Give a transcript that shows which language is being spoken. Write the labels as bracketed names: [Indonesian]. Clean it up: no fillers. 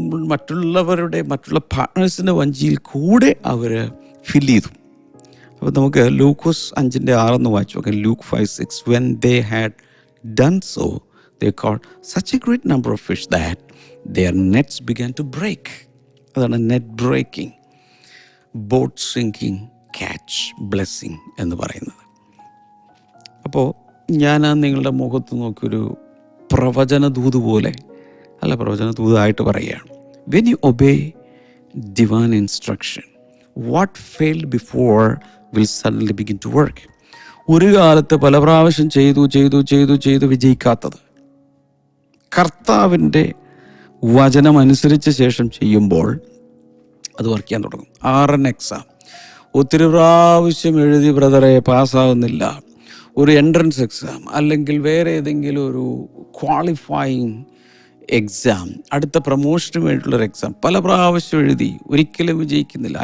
[Malayalam] മറ്റുള്ള പാർട്ട്നേഴ്സിൻ്റെ വഞ്ചിയിൽ കൂടെ അവർ ഫില്ല് ചെയ്തു. അപ്പോൾ നമുക്ക് ലൂക്കോസ് 5:6 വായിച്ചു നോക്കാം. Luke 5:6. [English] When they had done so, they caught such a great number of fish that their nets began to break. [Malayalam] അതാണ് [English] net breaking, boat sinking, catch blessing [Malayalam] എന്ന് പറയുന്നത്. അപ്പോൾ ഞാൻ നിങ്ങളുടെ മുഖത്ത് നോക്കിയൊരു പ്രവചനദൂത് പോലെ അല്ല, പ്രവചനദൂതായിട്ട് പറയുകയാണ്. [English] When you obey divine instruction, what failed before will suddenly begin to work. [Malayalam] ഒരു കാലത്ത് പല പ്രാവശ്യം ചെയ്തു വിജയിക്കാത്തത് കർത്താവിൻ്റെ വചനം അനുസരിച്ച ശേഷം ചെയ്യുമ്പോൾ അത് വർക്ക് ചെയ്യാൻ തുടങ്ങും. RN എക്സാം ഒത്തിരി പ്രാവശ്യം എഴുതി ബ്രദറെ പാസ്സാവുന്നില്ല, ഒരു എൻട്രൻസ് എക്സാം അല്ലെങ്കിൽ വേറെ ഏതെങ്കിലും ഒരു ക്വാളിഫയിങ് എക്സാം, അടുത്ത പ്രൊമോഷന് വേണ്ടിയിട്ടുള്ളൊരു എക്സാം പല പ്രാവശ്യം എഴുതി ഒരിക്കലും വിജയിക്കുന്നില്ല.